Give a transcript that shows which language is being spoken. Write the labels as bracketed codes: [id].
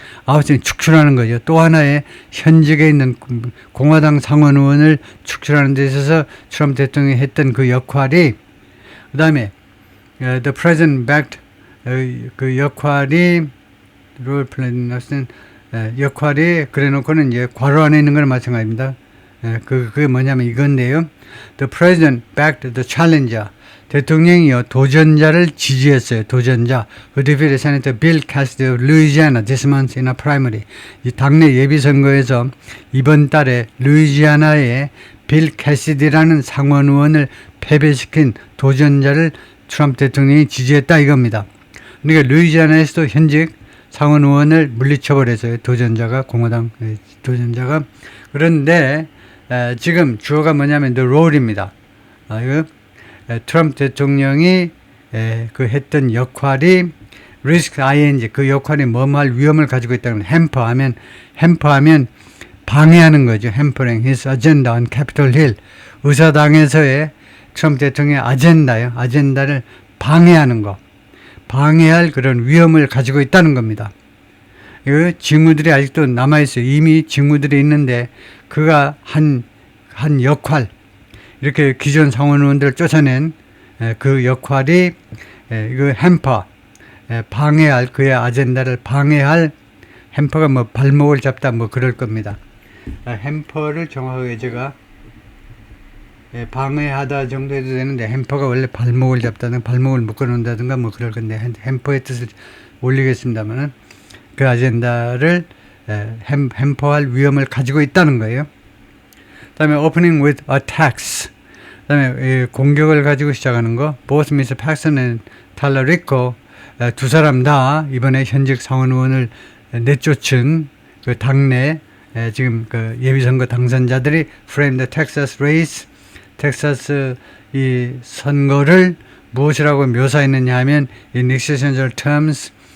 [ko] 아웃팅 축출하는 거죠. 또 하나의 현직에 있는 공화당 상원 의원을 축출하는 데 있어서 트럼프 대통령이 했던 그 역할이, 그 다음에 [en] the president backed [ko] 그 역할이 [en] role played [ko] 역할이 그래놓고는 이제 괄호 안에 있는 거랑 마찬가지입니다. 그게 뭐냐면 이건데요. [en] The president backed the challenger. [ko] 대통령이요, 도전자를 지지했어요. 도전자. [en] Who defeated Senator Bill Cassidy of Louisiana this month in a primary. [ko] 이 당내 예비선거에서 이번 달에 루이지아나의 빌 캐시디라는 상원 의원을 패배시킨 도전자를 트럼프 대통령이 지지했다 이겁니다. 그러니까 루이지아나에서도 현직 상원 의원을 물리쳐버렸어요. 공화당 도전자가. 그런데 지금 주어가 뭐냐면 [en] the role [ko] 입니다. 트럼프 대통령이 그 했던 역할이 risk ing, 그 역할이 뭐뭐할 위험을 가지고 있다는 햄퍼하면 방해하는 거죠. [en] hampering his agenda on Capitol Hill. [ko] 의사당에서의 트럼프 대통령의 아젠다를 방해하는 거. 방해할 그런 위험을 가지고 있다는 겁니다. 그 징후들이 아직도 남아있어요. 이미 징후들이 있는데 그가 한 역할, 이렇게 기존 상원 의원들을 쫓아낸 그 역할이 이거 햄퍼, 방해할, 그의 아젠다를 방해할, 햄퍼가 뭐 발목을 잡다 뭐 그럴 겁니다. 햄퍼를 정확하게 제가 방해하다 정도 해도 되는데, 햄퍼가 원래 발목을 잡다든가 발목을 묶어놓는다든가 뭐 그럴 건데, 햄퍼의 뜻을 올리겠습니다만은 그 아젠다를 햄퍼할 위험을 가지고 있다는 거예요. 그 다음에 [en] opening with attacks. [ko] 그 다음에 공격을 가지고 시작하는 거. [en] Both Mr. [ko] Paxton and Tallarico, 두 사람 다 이번에 현직 상원 의원을 내쫓은 그 당내 지금 그 예비선거 당선자들이 [en] frame the Texas race, [ko] 텍사스 이 선거를 무엇이라고 묘사했느냐 하면 [en] in existential terms,